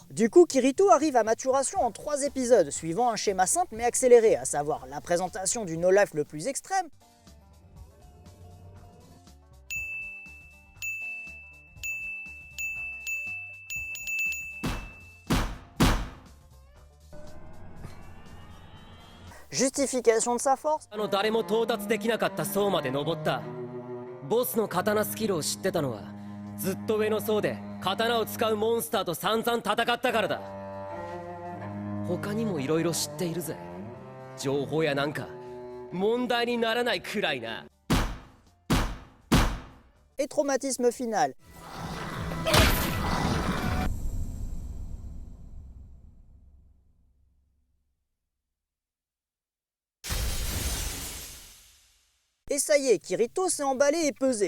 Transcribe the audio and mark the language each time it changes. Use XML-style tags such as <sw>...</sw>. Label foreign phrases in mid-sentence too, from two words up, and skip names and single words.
<fr>Du coup, Kirito arrive à maturation en 3 épisodes, suivant un schéma simple mais accéléré, à savoir la présentation du no-life le plus extrême, justification de sa force,</fr> <ja>誰も到達できなかった層まで登った。ボスの刀スキルを知ってたのはずっと上の層で刀を使うモンスターと散々戦ったからだ。他にもいろいろ知っているぜ。情報やなんか問題にならないくらいな。</ja> <fr>et traumatisme final. Et ça y est, Kirito s'est emballé et pesé.</fr>